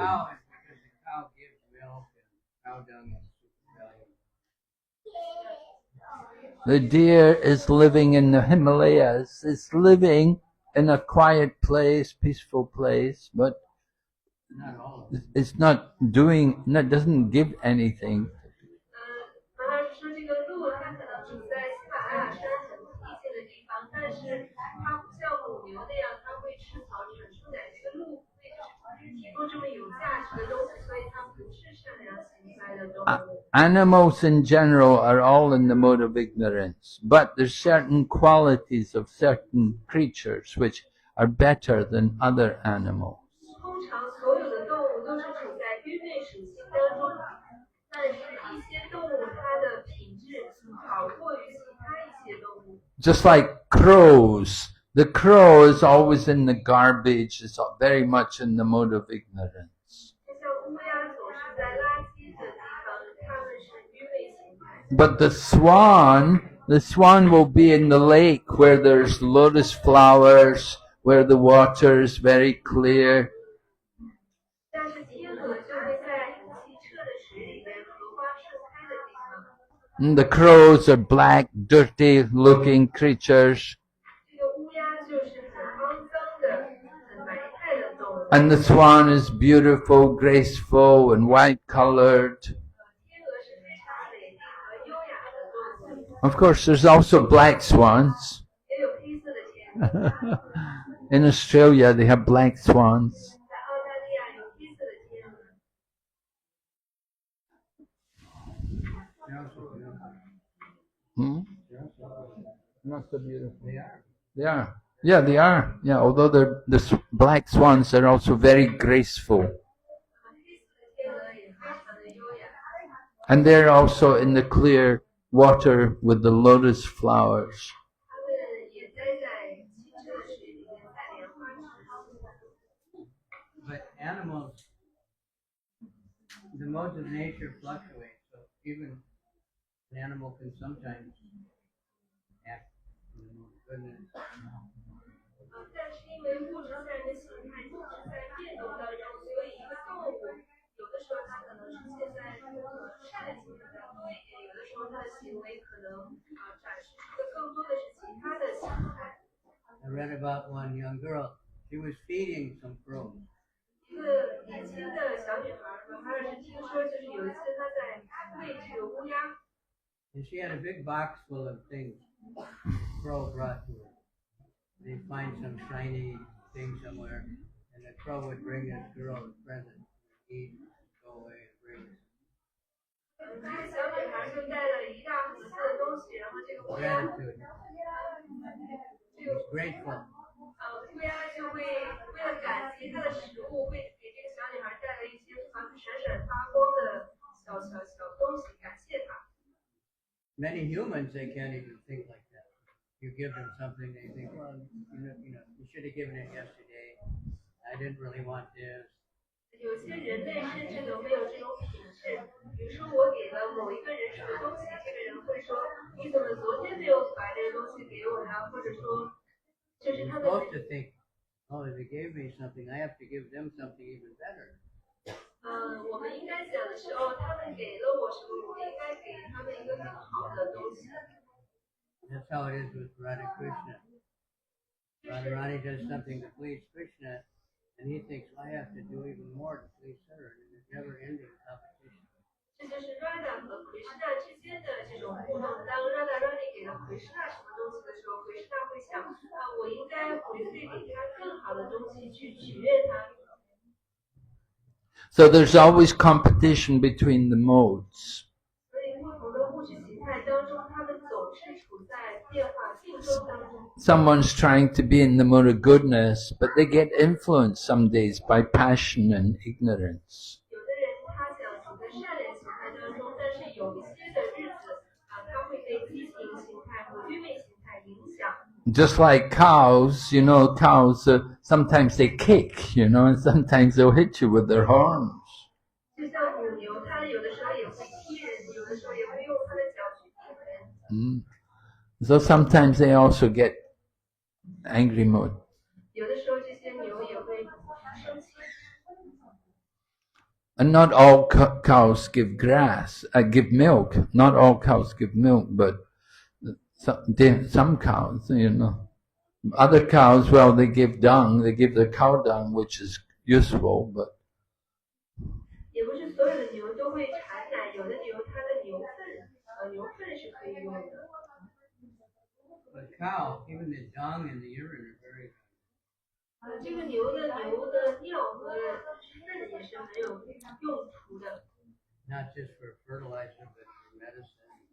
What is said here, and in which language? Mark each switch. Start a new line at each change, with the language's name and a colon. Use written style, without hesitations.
English: Cow is because the cow gives milk and cow dung is super valuable. The deer is living in the Himalayas. It's living in a quiet place, peaceful place, but Not all of them. it's not doing, it doesn't give anything.
Chinese: 马老师说这个鹿它可能处在喜马拉雅山很僻静的地方，但是它不像母牛那样，它会吃草产出奶。这个鹿会就是提供这么有价值的东西，所以它不是善良心态的动物。
English: Animals in general are all in the mode of ignorance, but there's certain qualities of certain creatures which are better than other animals.
Chinese: 通常所有的动物都是处在愚昧属性当中，但是一些动物它的品质好过于其他一些动物。
English: Just like crows. The crow is always in the garbage, it's very much in the mode of ignorance.
Chinese: 就像乌鸦总是在垃圾的地方，它们是愚昧心态。
English: But the swan will be in the lake where there's lotus flowers, where the water is very clear.
Chinese: 但是天鹅就会在很清澈的水里面，荷花盛开的地方。
English: And the crows are black, dirty looking creatures.
Chinese: 这个乌鸦就是很肮脏的、很埋汰的动物。
English: And the swan is beautiful, graceful, and white colored.
Chinese: 天鹅是非常美丽和优雅的动物。
English: Of course, there's also black swans.
Chinese: 也有黑色的天鹅。
English: In Australia, they have black swans.
Chinese: 在澳大利亚有黑色的天鹅。
English: Hmm? Not so beautiful. They are. They are. Yeah, they are. Yeah, although black swans are also very graceful.
Chinese: 黑色的天鹅也非常的优雅。
English: And they're also in the clear water with the lotus flowers.
Chinese: 它们也待在清澈的水里面，在莲花池。
English: But animals, the modes of nature fluctuate, so even an animal can sometimes act in the mode of goodness.
Chinese: 但是因为物质自然的形态一直在变动当中，所以一个动物有的时候它可能出现在善的形态比较多一点，有的时候它的行为可能展示出的更多的是其他的形态。
English: I read about one young girl. She was feeding some crows.
Chinese: 一个年轻的小女孩，马哈尔是听说，就是有一次她在喂这个乌鸦，
English: And she had a big box full of things crow brought to her. They'd find some shiny thing somewhere, and the crow would bring this girl a present, eat, go away, and bring it.
Chinese: 这个小女孩就带了一大盒子的东西，然后这个乌鸦，
English: Gratitude. She's grateful.
Chinese: 乌鸦就会为了感激她的食物，会给这个小女孩带来一些闪闪发光的小东西，感谢她。
English: Many humans, they can't even think like that. You give them something, they think, well, you should have given it yesterday. I didn't really want this.
Chinese: 有些人类甚至都没有这种品质，比如说我给了某一个人什么东西，这个人会说你怎么昨天没有把这个东西给我呀？或者说，就是
English: You're
Chinese: 他们
English: supposed to think, oh, if they gave me something, I have to give them something even better.
Chinese: 我们应该想的是，哦，他们给了我什么，我应该给他们一个更好的东西。
English: That's how it is with Radha Krishna. Radharani does something to please Krishna, and he thinks, well, I have to do even more to please her, and it's never-ending competition.
Chinese: 这就是 Radha 和 Krishna 之间的这种互动。当 Radha 给了 Krishna 什么东东西的时候，可是他会想我应该回馈给他更好的东西去取悦他。
English: So there's always competition between the modes.
Chinese: 所以不同的物质形态当中，他们总是处在变化竞争当中。
English: Someone's trying to be in the mode of goodness, but they get influenced some days by passion and ignorance.
Chinese: 有的人他想处在善良形态当中，但是有一些的日子他会被激情形态和愚昧形态影响。
English: Just like cows, cows, sometimes they kick, and sometimes they'll hit you with their horns.
Chinese: 就像母牛，它有的时候也会踢人，有的时候也会用它的脚去踢人。
English: So sometimes they also get angry mood.
Chinese: 有的时候这些牛也会生气。
English: And not all cows give give milk. Not all cows give milk, but some cows, Other cows, well, they give dung. They give the cow dung, which is useful, but
Chinese: 也不是所有的牛都会产奶，有的牛它的牛粪是可以用的。
English: But cow, even the dung and the urine are very good.
Chinese: 这个牛的尿和粪也是很有用途的。
English: Not just for fertilizer, but for medicine.